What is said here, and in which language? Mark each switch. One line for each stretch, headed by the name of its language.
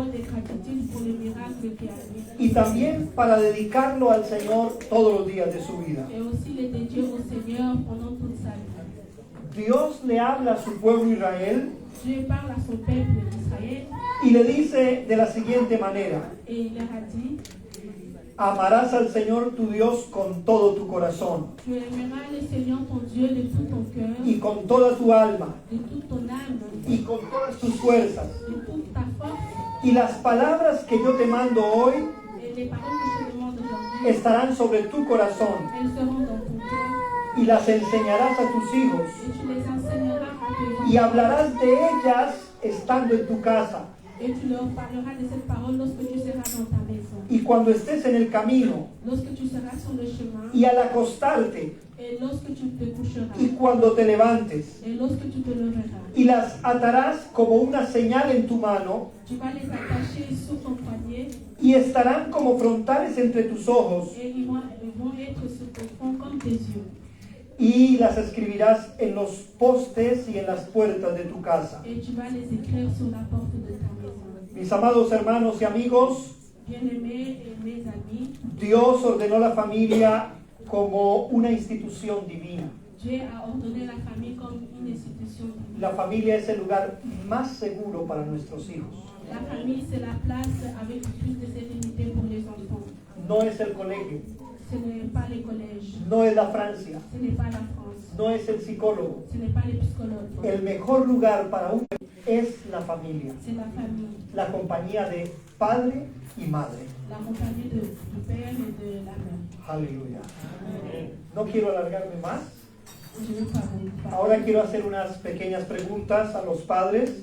French: gratitude pour le miracle qui arrive.
Spanish: y también para dedicarlo al Señor todos los días de su vida.
French: Et aussi le dédier au Seigneur pendant toute sa vie.
Spanish: Dios le habla a su pueblo Israel
French: Dieu parle à son peuple d'Israël
Spanish: y le dice de la siguiente manera:
French: et il leur a dit,
Spanish: amarás al Señor tu Dios con todo tu corazón
French: tu aimeras le Seigneur ton Dieu de tout ton cœur,
Spanish: y con toda tu alma
French: de toute ton âme,
Spanish: y con todas tus fuerzas.
French: de toute ta force.
Spanish: Y las palabras que yo te mando hoy
French: Et les paroles que je te demande aujourd'hui,
Spanish: estarán sobre tu corazón
French: elles seront dans ton cœur
Spanish: y las enseñarás a tus hijos
French: et tu les enseigneras à tes enfants.
Spanish: y hablarás de ellas estando en tu casa
French: Et tu leur parleras de cette parole lorsque tu seras dans ta maison,
Spanish: y cuando estés en el camino
French: lorsque tu seras sur le chemin,
Spanish: y al acostarte
French: et lorsque tu te coucheras,
Spanish: y cuando te levantes,
French: et lorsque tu te leveras.
Spanish: y las atarás como una señal en tu mano
French: Tu vas les attacher sur ton poignet
Spanish: y estarán como frontales entre tus ojos
French: et ils vont être sur ton front comme tes yeux.
Spanish: y las escribirás en los postes y en las puertas de tu casa.
French: Et tu vas les écrire sur la porte de ta maison.
Spanish: Mis amados hermanos y amigos,
French: Bien-aimés et mes amis,
Spanish: Dios ordenó la familia como una institución divina.
French: Dieu a ordonné la famille comme une institution divine.
Spanish: La familia es el lugar más seguro para nuestros hijos.
French: La famille, c'est la place avec plus de sérénité pour les enfants.
Spanish: No es el colegio,
French: Ce n'est pas les collèges,
Spanish: no es la Francia,
French: ce n'est pas la France,
Spanish: no es el psicólogo.
French: ce n'est pas les psychologues.
Spanish: El mejor lugar para un es la familia,
French: C'est la famille,
Spanish: la compañía de padre y madre.
French: la compagnie du père et de la mère.
Spanish: Aleluya. No quiero alargarme más.
French: Je vais pas vous parler.
Spanish: Ahora quiero hacer unas pequeñas preguntas a los padres.